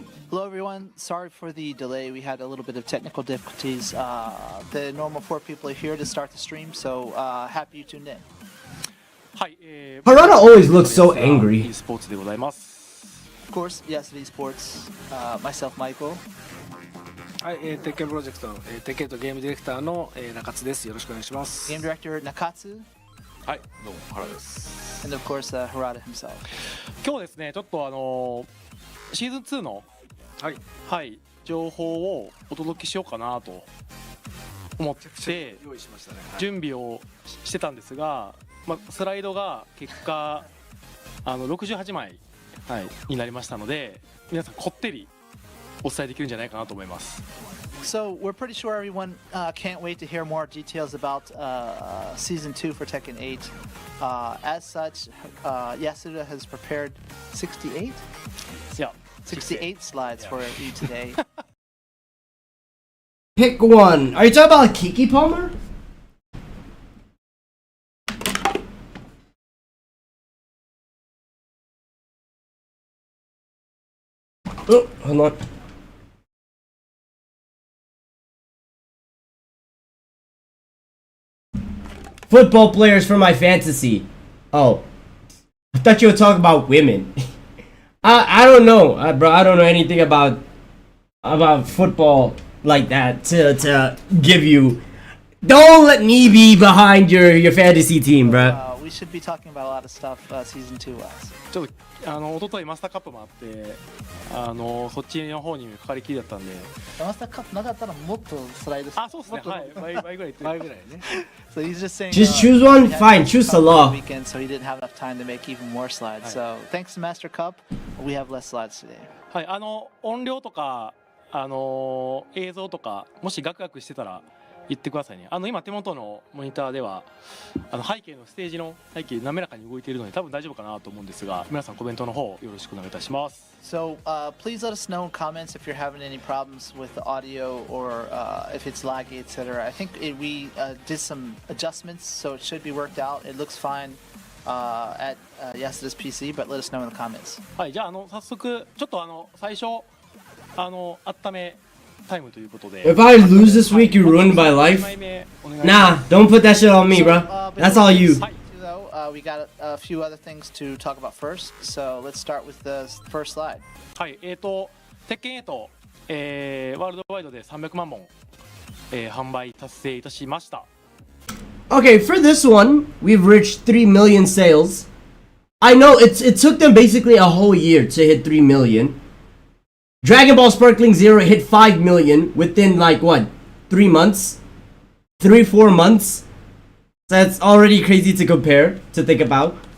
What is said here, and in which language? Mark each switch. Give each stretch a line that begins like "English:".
English: Hello everyone, sorry for the delay. We had a little bit of technical difficulties. The normal 4 people are here to start the stream, so happy you tuned in.
Japanese: はい、
English: Harada always looks so angry.
Japanese: e スポーツでございます。
English: Of course, Yesterday Sports, myself, Michael.
Japanese: はい、鉄拳プロジェクトの、鉄拳とゲームディレクターの、中津です。よろしくお願いします。
English: Game Director Nakatsu.
Japanese: はい、どうも原です。
English: And of course, Harada himself.
Japanese: 今日ですね、ちょっとシーズン2のはい情報をお届けしようかなと思って用意しましたね。準備をしてたんですが、スライドが結果68枚、になりましたので、皆さんこってりお伝えできるんじゃないかなと思います。
English: So we're pretty sure everyone can't wait to hear more details about season 2 for Tekken 8. As such, Yasuda has prepared 68? Yeah, 68 slides for you today. Pick one. Are you talking about Kiki Palmer? Oh, hold on. Football players for my fantasy. Oh, I thought you were talking about women. I don't know, bro. I don't know anything about football like that to give you. Don't let me be behind your fantasy team, bro. We should be talking about a lot of stuff season 2 wise.
Japanese: ちょっと一昨日マスターカップもあってそっちの方にかかりきりだったんで。マスターカップなかったらもっとスライドして。あ、そうですね。はい。倍ぐらい。倍ぐらいね。
English: So he's just saying. Just choose one. Fine. Choose the law. Weekend, so he didn't have enough time to make even more slides. So thanks to Master Cup, we have less slides today.
Japanese: はい。音量とか映像とかもしガクガクしてたら言ってくださいね。今手元のモニターでは背景のステージの背景滑らかに動いているので多分大丈夫かなと思うんですが、皆さんコメントの方よろしくお願いいたします。
English: So please let us know in comments if you're having any problems with the audio or if it's laggy, etc. I think we did some adjustments, so it should be worked out. It looks fine at Yasuda's PC, but let us know in the comments.
Japanese: はい、じゃあ早速ちょっと最初温めタイムということで。
English: If I lose this week, you ruined my life. Nah, don't put that shit on me, bro. That's all you. We got a few other things to talk about first, so let's start with the first slide.
Japanese: はい、鉄拳8、ワールドワイドで300万本、販売達成いたしました。
English: Okay, for this one, we've reached 3 million sales. I know it took them basically a whole year to hit 3 million. Dragon Ball Sparkling Zero hit 5 million within like what, 3 months? 3-4 months? That's already crazy to compare, to think about.